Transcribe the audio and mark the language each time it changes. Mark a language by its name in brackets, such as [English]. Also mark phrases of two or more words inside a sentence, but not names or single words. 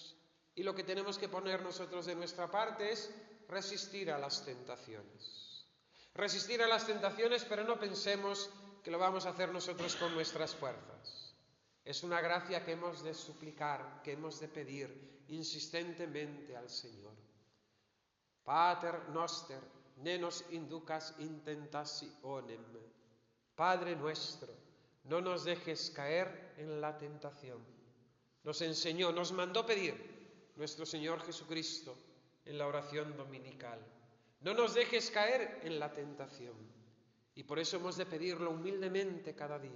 [Spanish] Y lo que tenemos que poner nosotros de nuestra parte es resistir a las tentaciones. Resistir a las tentaciones, pero no pensemos que lo vamos a hacer nosotros con nuestras fuerzas. Es una gracia que hemos de suplicar, que hemos de pedir insistentemente al Señor. [Latin] Pater noster, ne nos inducas in tentationem. [Spanish] Padre nuestro, no nos dejes caer en la tentación. Nos enseñó, nos mandó pedir nuestro Señor Jesucristo en la oración dominical. No nos dejes caer en la tentación. Y por eso hemos de pedirlo humildemente cada día.